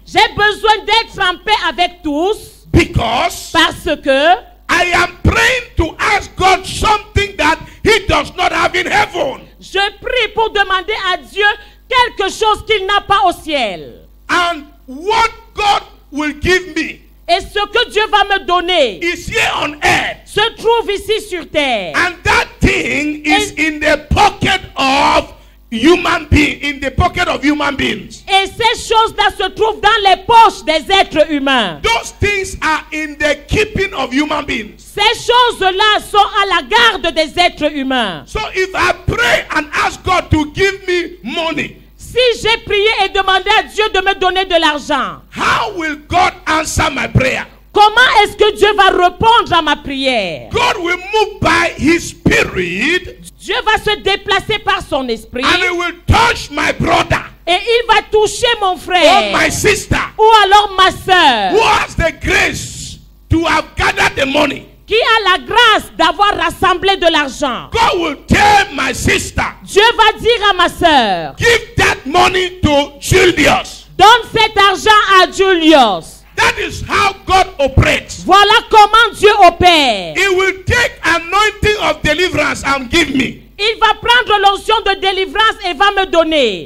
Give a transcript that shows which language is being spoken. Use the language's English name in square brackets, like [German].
[French] j'ai besoin d'être en paix avec tous [English] because [French] parce que [English] I am praying to ask God something that He does not have in heaven. [French] je prie pour demander à Dieu quelque chose qu'il n'a pas au ciel. [English] And what God will give me [French] Et ce que Dieu va me donner [English] is here on earth. [French] se trouve ici sur terre. [English] And that thing is in the pocket of human being, in the pocket of human beings. [French] Et ces choses-là se trouvent dans les poches des êtres humains. [English] Those things are in the keeping of human beings. [French] Ces choses-là sont à la garde des êtres humains. [English] So if I pray and ask God to give me money, [French] Si j'ai prié et demandé à Dieu de me donner de l'argent, [English] how will God answer my prayer? [French] comment est-ce que Dieu va répondre à ma prière? [English] God will move by His Spirit [French] Dieu va se déplacer par son esprit [English] and He will touch my brother [French] et il va toucher mon [English] or [French] frère [English] my sister [French] ou alors ma [English] who [French] soeur [English] has the grace to have gathered the money. [French] qui a la grâce d'avoir rassemblé de l'argent. [English] God will tell my sister, [French] Dieu va dire à ma soeur, [English] give that money to Julius. [French] donne cet argent à Julius. [English] That is how God operates. [French] Voilà comment Dieu opère. [English] He will take anointing of deliverance and give me. [French] Il va prendre l'onction de délivrance et va me donner.